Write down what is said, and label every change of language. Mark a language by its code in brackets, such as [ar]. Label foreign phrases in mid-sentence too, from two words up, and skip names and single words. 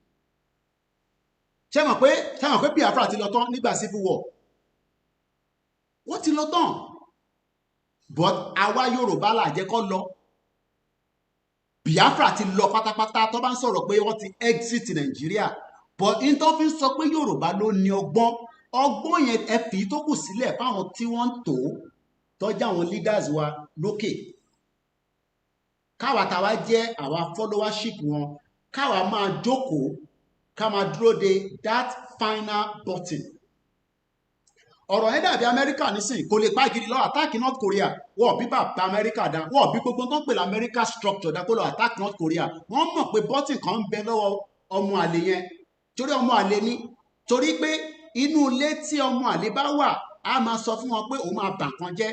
[yo] Ṣé mọ̀ pé Biafra ti lọ tán nígbà [en] civil war, [yo] wọ́n ti lọ tán, but àwa Yorùbá là jẹ́ kó lọ. Biafra ti lọ pátápátá tó bá ń sọ̀rọ̀ pé wọ́n ti exit Nàìjíríà, but in tó fi ń sọ pé Yorùbá ló ní ọgbọ́n yẹn ẹ fi tó kù sílẹ̀ fáwọn tí wọ́n ń tọ́jú àwọn leaders wa lókè. Káwa táwa jẹ́ àwa followership wọn, káwa máa jókòó ká máa dúró de [en] that final button. [yo] Ọ̀rọ̀ yẹn dàbí Amẹ́ríkà nísìnyí, kò lè pa gidi lọ attack North Korea, wọ́n bí bàbá Amẹ́ríkà dá, wọ́n bí gbogbo tó ń pè l'Amẹ́ríkà structure dá kó lọ attack North Korea. Wọ́n mọ̀ pé button kan ń bẹ lọ́wọ́ ọmọ àlè yẹn, torí ọmọ àlè ni, torí pé inú ilé tí ọmọ àlè bá wà á máa sọ fún wọn pé òun máa bà nǹkan jẹ́.